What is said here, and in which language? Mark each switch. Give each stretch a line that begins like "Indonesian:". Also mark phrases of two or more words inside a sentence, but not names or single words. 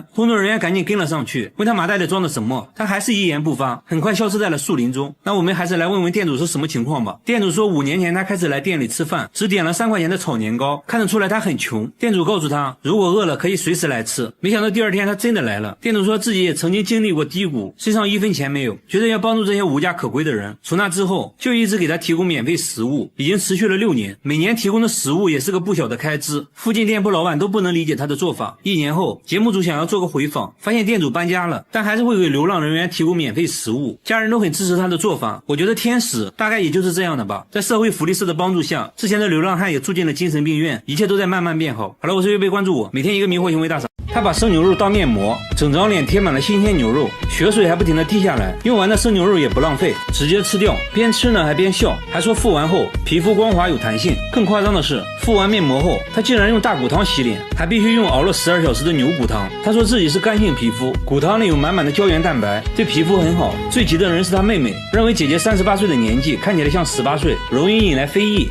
Chinese: 工作人員趕緊跟了上去，問他麻袋裡裝的什麼，他還是一言不發，很快消失在了樹林中。那我們還是來問問店主是什麼情況吧。店主說5年前他開始來店裡吃飯，只點了3塊錢的炒年糕，看得出來他很窮。店主告訴他，如果餓了可以隨時來吃。沒想到第二天他真的來了。店主說自己也曾經經歷過低谷，身上1分錢沒有，覺得要幫助這些無家可歸的人。從那之後就一直給他提供免費食物，已經持續了6年，每年提供的食物也是個不小的開支。附近店鋪老板都不能理解他的做法。1年後，節目組想要做個回訪，發現店主搬家了，但還是会給流浪人員提供免費食物，家人都很支持他的做法。我覺得天使大概也就是這樣的吧。在社會福利社的幫助下，之前的流浪漢也住進了精神病院，一切都在慢慢变好。好了，我是月贝，关注我，每天一個迷惑行為大赏。他把生牛肉當面膜，整張臉貼滿了新鮮牛肉，血水還不停地滴下來，用完的生牛肉也不浪費，直接吃掉。邊吃呢還邊笑，還說敷完後皮膚光滑有彈性。更誇張的是，敷完面膜後他竟然用大骨湯洗臉，還必須用熬了12小時的牛骨湯。他說自己是乾性皮膚，骨湯裡有滿滿的膠原蛋白，對皮膚很好。最急的人是他妹妹，認為姐姐38歲的年紀看起來像18歲，容易引來非議。